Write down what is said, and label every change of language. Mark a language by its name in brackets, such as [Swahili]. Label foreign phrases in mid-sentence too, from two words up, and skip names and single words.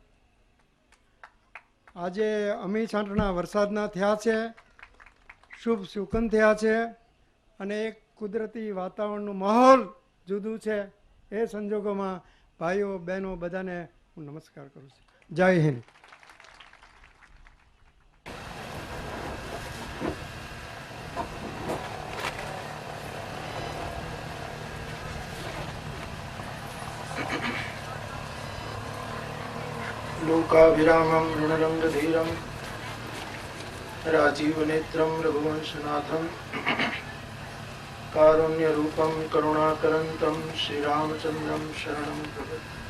[Gujarati] આજે અમી છાંટણા વરસાદના થયા છે, શુભ સુકન થયા છે અને એક કુદરતી વાતાવરણનું માહોલ જુદું છે. એ સંજોગોમાં ભાઈઓ બહેનો બધાને હું નમસ્કાર કરું છું. જય હિન્દ. [Sanskrit] लोकाभिरामं ऋणरङ्गधीरं राजीवनेत्रं रघुवंशनाथं कारुण्यरूपं करुणाकरन्तं श्रीरामचन्द्रं शरणं प्रपद्ये.